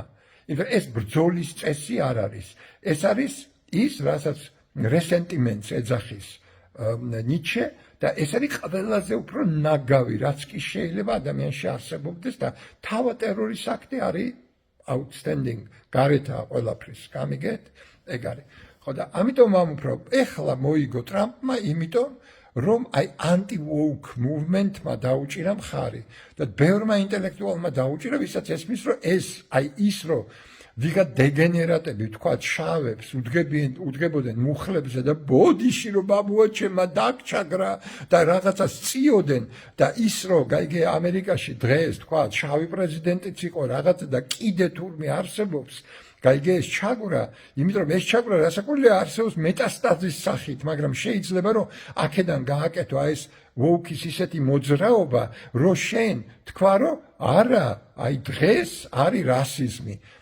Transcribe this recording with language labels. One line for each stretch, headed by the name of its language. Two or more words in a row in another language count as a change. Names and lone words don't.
Georgian: იმიტომ ეს ბრძოლის წესი არ არის. ეს არის ის, რასაც რესენტიმენტს ეძახის ნიჩე და ეს არის ყველაზე უფრო ნაგავი, რაც კი შეიძლება ადამიანში არსებობდეს და თავად ტერორის აქტი არის outstanding, გარეთაა ყველაფრის, გამიგეთ? ეგ არის. ხო და ამიტომ ვამბობ, ეხლა მოიგო ტრამპმა, იმიტომ რომ აი
English: anti-woke movement-
Georgian: მა დაუჭირა მხარი და ბევრმა ინტელექტუალმა დაუჭირა, ვისაც ესმის, რომ ეს აი ის რომ ვიღა დეგენერატები თქვათ შავებს უდგებოდნენ მუხლებზე და ბოდიში რომ ბაბუა ჩემმა დაგჩაგრა და რაღაცას წიოდნენ და ის რომ გაიგე ამერიკაში დღეს თქვათ შავი პრეზიდენტიც იყო რაღაცა და კიდე თურმე არსებობს გაიგე ეს ჩაგვრა, იმიტომ რომ ეს ჩაგვრა რასაკვირველია არსებობს მეტასტაზის სახით, მაგრამ შეიძლება რომ აქედან გააკეთო აი ეს ვოუკის ისეთი მოძრაობა, რომ შენ თქვა რომ არა, აი დღეს არის რასიზმი.